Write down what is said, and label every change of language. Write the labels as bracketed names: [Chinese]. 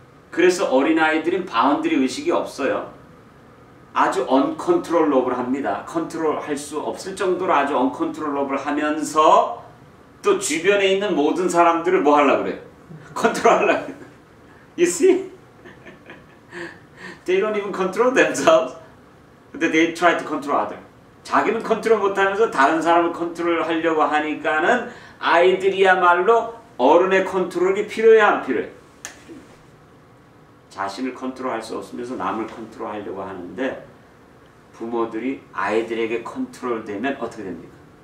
[Korean] 그래서 어린아이들은 바운더리 의식이 없어요. 아주 언컨트롤러블 합니다. 컨트롤할 수 없을 정도로 아주 언컨트롤러블 하면서 또 주변에 있는 모든 사람들을 뭐 하려고 그래요? 컨트롤하려고 그래요. [English] You see? They don't even control themselves. [Korean] 근데 [English] they try to control others. [Korean] 자기는 컨트롤 못하면서 다른 사람을 컨트롤하려고 하니까는 아이들이야말로 어른의 컨트롤이 필요해 안 필요해? 자신을 컨트롤할 수 없으면서 남을 컨트롤하려고 하는데 부모들이 아이들에게 컨트롤되면 어떻게 됩니까?